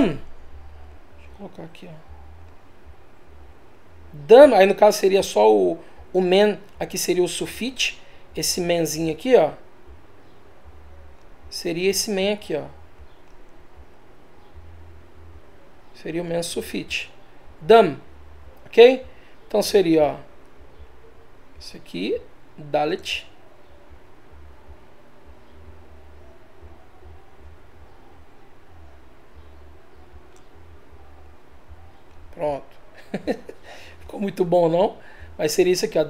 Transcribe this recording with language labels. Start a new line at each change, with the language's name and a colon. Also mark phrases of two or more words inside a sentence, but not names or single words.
Portuguese: Deixa eu colocar aqui, ó. Dam, aí no caso seria só o men, aqui seria o sufite, esse menzinho aqui, ó. Seria esse men aqui, ó. Seria o men sufite. Dam, ok? Então seria, ó, isso aqui, dalet. Pronto. Ficou muito bom, não? Mas seria isso aqui, ó.